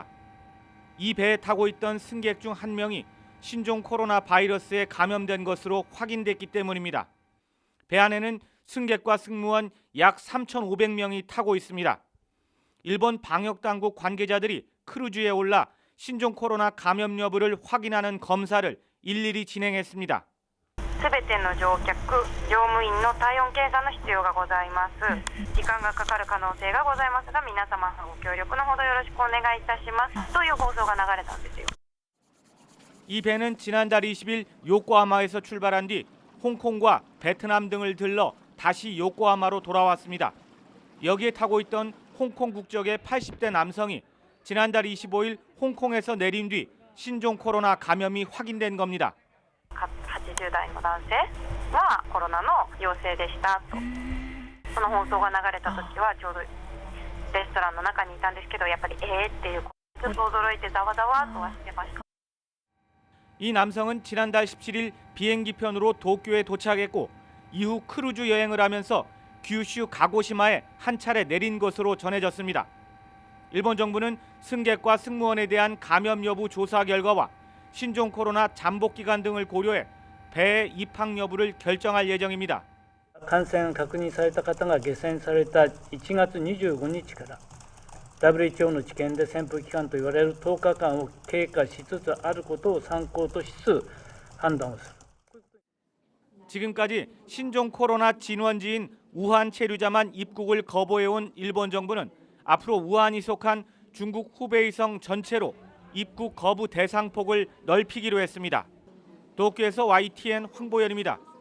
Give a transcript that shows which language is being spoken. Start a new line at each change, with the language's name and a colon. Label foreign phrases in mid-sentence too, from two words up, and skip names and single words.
Korean: 이 배에 타고 있던 승객 중 한 명이 신종 코로나 바이러스에 감염된 것으로 확인됐기 때문입니다. 배 안에는 승객과 승무원 약 3,500명이 타고 있습니다. 일본 방역당국 관계자들이 크루즈에 올라 신종 코로나 감염 여부를 확인하는 검사를 일일이 진행했습니다.
Japanese: すべての乗客、乗務員の体温検査の必要がございます。時間がかかる可能性がございますが、皆様ご協力のほどよろしくお願いいたしますという放送が流れたんですよ。
Korean: 이 배는 지난달 20일 요코하마에서 출발한 뒤 홍콩과 베트남 등을 들러 다시 요코하마로 돌아왔습니다. 여기에 타고 있던 홍콩 국적의 80대 남성이 지난달 25일 홍콩에서 내린 뒤 신종 코로나 감염이 확인된 겁니다.
Japanese: 80 代の男性はコロナの陽性でしたと。その放送が流れた時はちょうどレストランの中にいたんですけど、やっぱりっていうちょっと驚いてざわざわとはしてました。
Korean: 이 남성은 지난달 17일 비행기 편으로 도쿄에 도착했고 이후 크루즈 여행을 하면서 규슈 가고시마에 한 차례 내린 것으로 전해졌습니다. 일본 정부는 승객과 승무원에 대한 감염 여부 조사 결과와 신종 코로나 잠복 기간 등을 고려해 배의 입항 여부를 결정할 예정입니다.
Japanese: 感染確認された方が下船された1月25日から WHO の知見で潜伏期間と言われる10日間を経過しつつあることを参考としつつ判断をする.
Korean: 지금까지 신종 코로나 진원지인 우한 체류자만 입국을 거부해온 일본 정부는 앞으로 우한이 속한 중국 후베이성 전체로 입국 거부 대상 폭을 넓히기로 했습니다. 도쿄에서 YTN 황보연입니다.